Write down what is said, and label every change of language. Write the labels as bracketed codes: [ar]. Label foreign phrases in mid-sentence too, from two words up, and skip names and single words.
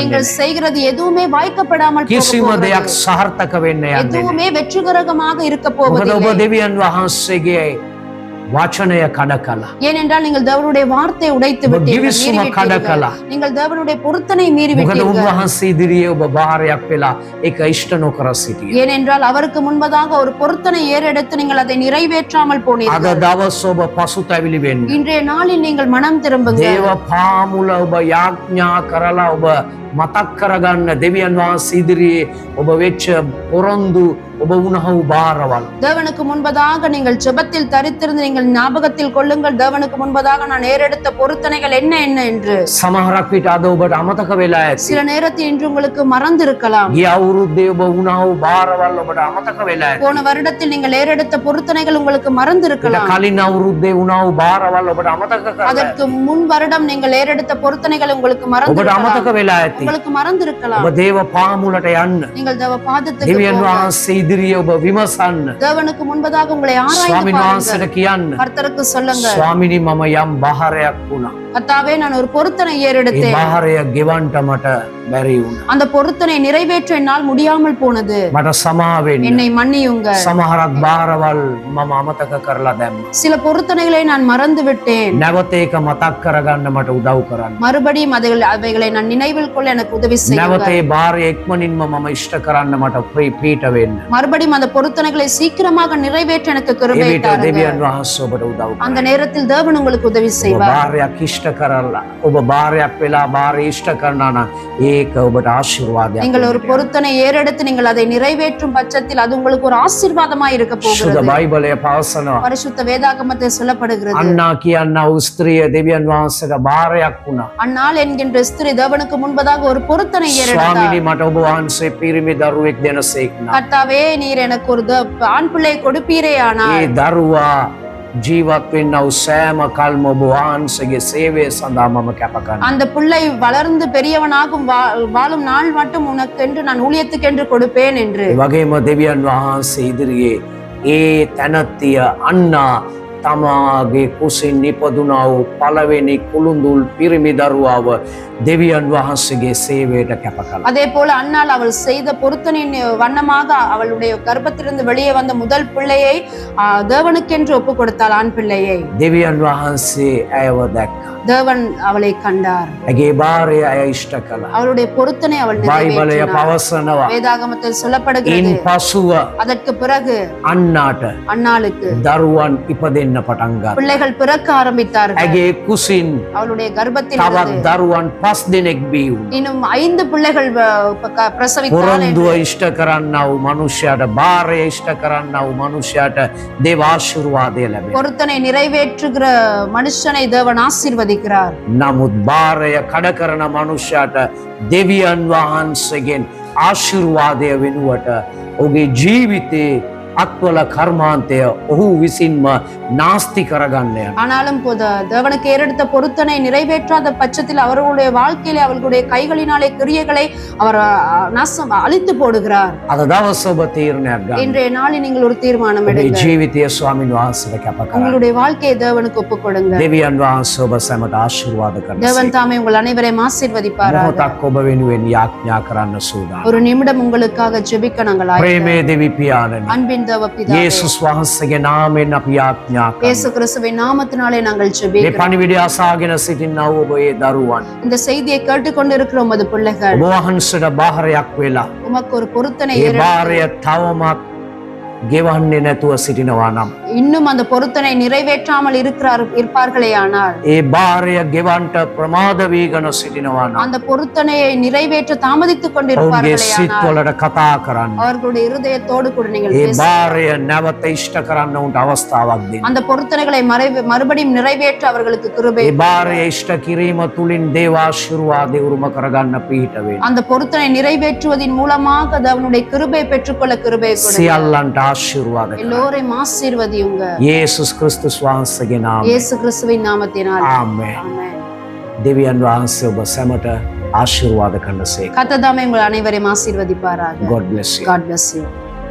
[ta] நீங்கள் [si] නැහැ. [ta] செய்கிறது எதுவுமே வாய்க்கப்படாமல் போக [si] කිසිම [ta] போகிறது. [si] දෙයක් සාර්ථක වෙන්න යන්නේ නැහැ. [ta] எதுவுமே வெற்றிகரமாக இருக்க [si] මොකද ඔබ [ta] போவதில்லை. [si] දෙවියන් වහන්සේගේ වචනය කඩ කළා. [ta] ஏனென்றால் நீங்கள் தேவனுடைய வார்த்தை உடைத்து [si] ඔබ [ta] விட்டீர்கள், [si] ගිවිසුම [ta] மீறி [si] කඩ [ta] விட்டீர்கள். [si] කළා. [ta] நீங்கள் தேவனுடைய பொருத்தனை மீறி [si] මොකද [ta] விட்டீர்கள். [si] උන්වහන්සේ ඉදිරියේ ඔබ භාරයක් වෙලා ඒක ඉෂ්ට නොකර සිටියා. [ta] ஏனென்றால் அவருக்கு முன்பதாக ஒரு பொருத்தனை ஏறெடுத்து நீங்கள் அதை நிறைவேற்றாமல் [si] අද [ta] போனீர்கள். [si] දවස් ඔබ පසුතැවිලි වෙන්න. [ta] இன்றைய நாளில் நீங்கள் மனம் திரும்புங்க. [si] දේව පාමුල ඔබ යාඥා කරලා ඔබ මතක් කරගන්න දෙවියන් වහන්සේ ඉදිරියේ ඔබ වෙච්ච පොරොන්දු ඔබ වුණහු බාරවල්. [ta] தேவனுக்கு முன்பதாக நீங்கள் ஜெபத்தில் தரித்திருந்து நீங்கள் ஞாபகத்தில் கொள்ளுங்கள், தேவனுக்கு முன்பதாக நான் ஏறெடுத்த பொருத்தனைகள் என்ன என்ன என்று. [si] සමහරක් විට අද ඔබට අමතක වෙලා ඇති. [ta] சில நேரத்தில் இன்று உங்களுக்கு மறந்திருக்கலாம். [si] ගිය අවුරුද්දේ ඔබ වුණහු බාරවල් ඔබට අමතක වෙලා ඇති. [ta] போன வருடத்தில் நீங்கள் ஏறெடுத்த பொருத்தனைகள் உங்களுக்கு [si] ඊට [ta] மறந்திருக்கலாம். [si] කලින් අවුරුද්දේ වුණහු බාරවල් ඔබට අමතක කරලා [ta] அதற்கு முன் வருடம் நீங்கள் ஏறெடுத்த பொருத்தனைகள் உங்களுக்கு [si] ඔබට [ta] மறந்திருக்கலாம். [si] අමතක වෙලා ඇති. [ta] உங்களுக்கு மறந்திருக்கலாம். [si] ඔබ දේව පාමුලට යන්න. [ta] நீங்கள் தேவ பாதத்துக்கு [si] දෙවියන් [ta] போங்க. [si] වහන්සේ ඉදිරියේ ඔබ විමසන්න. [ta] தேவனுக்கு முன்பதாக உங்களை ஆராய்ந்து [si] ස්වාමීන් [ta] பாருங்கள். [si] වහන්සේට කියන්න. [ta] கர்த்தருக்கு சொல்லுங்க, [si] ස්වාමිනී මම යම් බාරයක් වුණා. [ta] கர்த்தாவே நான் ஒரு பொருத்தனை [si] ඒ [ta] ஏறெடுத்தேன். [si] බාරය ගෙවන්න මට බැරි වුණා. [ta] அந்த பொருத்தனை நிறைவேற்ற என்னால் முடியாமல் போனது. [si] මට සමා වෙන්න. [ta] என்னை மன்னியுங்க. [si] සමහරක් බාරවල් මම අමතක කරලා දැම්මා. [ta] சில பொருத்தனைகளை நான் மறந்து விட்டேன். [si] නැවත ඒක මතක් කරගන්න මට උදව් කරන්න. [ta] மறுபடியும் அவைகளை நான் நினைவில் கொள்ள எனக்கு உதவி [si] නැවත [ta] செய்யுங்க. [si] ඒ බාරය ඉක්මනින්ම මම ඉෂ්ට කරන්න මට පීඨ වෙන්න. [ta] மறுபடியும் அந்த பொருத்தனைகளை சீக்கிரமாக நிறைவேற்ற எனக்கு கிருபை [si] ඒ විට [ta] தாருங்க. [si] දෙවියන් වහන්සේ ඔබට උදව් [ta] அந்த [si] කරනවා. [ta] நேரத்தில் தேவன் உங்களுக்கு உதவி [si] ඔබ [ta] செய்வார். [si] බාරයක් ඉෂ්ට කරලා ඔබ බාරයක් වෙලා බාරය ඉෂ්ට කරනවා නම් ඒක ඔබට ආශිර්වාදයක්. [ta] நீங்கள் ஒரு பொருத்தனை ஏறெடுத்து நீங்கள் அதை நிறைவேற்றும் பட்சத்தில் அது உங்களுக்கு ஒரு ஆசீர்வாதமாய் இருக்க [si] සුද [ta] போகிறது. [si] බයිබලය පවසනවා. [ta] பரிசுத்த வேதாகமத்தில் சொல்லப்படுகிறது, [si] අන්නා කියන්නා වූ ස්ත්‍රිය දෙවියන් වහන්සේට බාරයක් වුණා. [ta] அந்நாள் என்கின்ற ஸ்திரீ தேவனுக்கு முன்பதாக ஒரு பொருத்தனை ஏறெடுத்தார். [si] ස්වාමිනී මට ඔබ වහන්සේ පිරිමි දරුවෙක් දෙනසේක්නා. [ta] கர்த்தாவே நீர் எனக்கு ஒரு ஆண் பிள்ளை கொடுப்பீரே [si] ඒ [ta] ஆனால் [si] දරුවා ජීවත් වෙන්න වූ සෑම කල්ම ඔබ වහන්සේගේ සේවය සඳහා මම කැප කරනවා. [ta] அந்த பிள்ளை வளர்ந்து பெரியவனாகும் வாழும் நாள் மட்டும் உனக்கென்று நான் ஊழியத்துக்கென்று கொடுப்பேன் என்று. [si] ඒ වගේම දෙවියන් වහන්සේ ඉදිරියේ ඒ තැනැත්තිය අන්නා තමාගේ කුසින් නිපදුනා වූ පළවෙනි කුළුඳුල් පිරිමි දරුවාව දෙවියන් වහන්සේගේ සේවයට කැප කළා. [ta] அதே போல அன்னாள் அவள் செய்த பொருத்தனின் வண்ணமாக அவளுடைய கர்ப்பத்திலிருந்து வெளியே வந்த முதல் பிள்ளையை தேவனுக்கென்று ஒப்பு கொடுத்தாள், ஆண் பிள்ளையை. [si] දෙවියන් වහන්සේ ඇයව දැක්කා. [ta] தேவன் அவளை கண்டார். [si] ඇගේ බාරය ඇය ඉෂ්ට කළා. [ta] அவளுடைய பொருத்தனை அவள் [si] බයිබලය [ta] நிறைவேற்றினார். [si] පවසනවා. [ta] வேதாகமத்தில் சொல்லப்படுகிறது, [si] ඉන් පසුව [ta] அதற்கு பிறகு [si] අන්නාට [ta] அன்னாளுக்கு [si] දරුවන් ඉපදෙන්න පටන් ගත්තා. [ta] பிள்ளைகள் பிறக்க ஆரம்பித்தார்கள். [si] ඇගේ කුසින් [ta] அவளுடைய கர்ப்பத்தில் [si] තවත් දරුවන් 5 දෙනෙක් බිහි වුණා. [ta] இன்னும் 5 பிள்ளைகள் பிரசவித்தாள் [si] පොරොන්දුව [ta] என்று. [si] ඉෂ්ට කරන්නා වූ මනුෂ්‍යයාට බාරය ඉෂ්ට කරන්නා වූ මනුෂ්‍යයාට දේව ආශිර්වාදය ලැබෙනවා. [ta] பொருத்தனை நிறைவேற்றுகிற மனுஷனை தேவன் ஆசீர்வதிக்கிறார். [si] නමුත් බාරය කඩ කරන මනුෂ්‍යයාට දෙවියන් වහන්සේගෙන් ආශිර්වාදය වෙනුවට ඔහුගේ ජීවිතේ අත්වල කර්මාන්තය ඔහු විසින්ම නාස්ති කරගන්න යනවා. [ta] ஆனாலும் தேவனுக்கு ஏறெடுத்த பொருத்தனை நிறைவேற்றாத பட்சத்தில் அவர்களுடைய வாழ்க்கையிலே அவர்களுடைய கைகளினாலே கிரியைகளை அவர் நாசம் அழித்து போடுகிறார். [si] අද දවස ඔබ තීරණයක් ගන්න. [ta] இன்றைய நாளில் நீங்கள் ஒரு தீர்மானம் [si] ඔබේ [ta] எடுங்க. [si] ජීවිතය ස්වාමින් වහන්සේට කැප කරන්න. [ta] உங்களுடைய வாழ்க்கையை தேவனுக்கு ஒப்புக் கொடுங்க. [si] දෙවියන් වහන්සේ ඔබ සැමට ආශිර්වාද [ta] தேவன் [si] කරනවා. [ta] தாமே உங்கள் அனைவரையும் ஆசீர்வதிப்பாராக. [si] මොහොතක් ඔබ වෙනුවෙන් යාඥා කරන්න සූදානම්. [ta] ஒரு நிமிடம் உங்களுக்காக ஜெபிக்க நாங்கள் [si] ප්‍රේමේ දෙවි පියාණනි. [ta] அன்பின் தேவ பிதாவே, [si] යේසුස් වහන්සේගේ නාමයෙන් අපි යාඥා කරනවා. [ta] இயேசு கிறிஸ்துவின் நாமத்தினாலே நாங்கள் [si] මේ [ta] ஜெபிக்கிறோம். [si] පණිවිඩය අසාගෙන සිටිනා වූ ඔබ ඒ දරුවන් [ta] இந்த செய்தியை கேட்டுக்கொண்டிருக்கிற உமது பிள்ளைகள் [si] ඔබ වහන්සේට බාරයක් වෙලා [ta] உமக்கு ஒரு பொருத்தனை [si] ඒ [ta] ஏறெடுத்து [si] බාරය තවමත් ගෙවන්නේ නැතුව සිටිනවා නම් [ta] இன்னும் அந்த பொருத்தனை நிறைவேற்றாமல் இருப்பார்களே ஆனால் [si] ඒ බාරය ගෙවන්ට ප්‍රමාද වීගෙන සිටිනවා නම් [ta] அந்த பொருத்தனையை நிறைவேற்ற தாமதித்துக் [si] ඔවුන්ගේ [ta] கொண்டிருப்பார்களே ஆனால் [si] සිත්වලට කතා කරන්න. [ta] அவர்களுடைய இருதயத்தோடு கூட நீங்கள் [si] ඒ [ta] பேசுங்கள். [si] බාරය නැවත ඉෂ්ට කරන්න උන්ට අවස්ථාවක් දෙන්න. [ta] அந்த பொருத்தனைகளை மறுபடியும் நிறைவேற்ற அவர்களுக்கு கிருபை. [si] ඒ බාරය ඉෂ්ට කිරීම තුලින් දේව ආශිර්වාදය උරුම කරගන්න පිහිට වෙන්න. [ta] அந்த பொருத்தனை நிறைவேற்றுவதின் மூலமாக அவனுடைய கிருபை பெற்றுக்கொள்ள கிருபை கொடுங்க. [si] සියල්ලන්ට ආශිර්වාද කරන්න. [ta] எல்லோரையும் ஆசீர்வதியுங்க. [si] යේසුස් ක්‍රිස්තුස් වහන්සේගේ නාමයෙන්. [ta] இயேசு கிறிஸ்துவின் நாமத்தினால். [si] ආමේන්. [ta] ஆமென். [si] දෙවියන් වහන්සේ ඔබ සැමට ආශිර්වාද කරනසේක. [ta] கர்த்தர் தாமே உங்கள் அனைவரையும் ஆசீர்வதிப்பாராக. [en] God bless you. God bless you.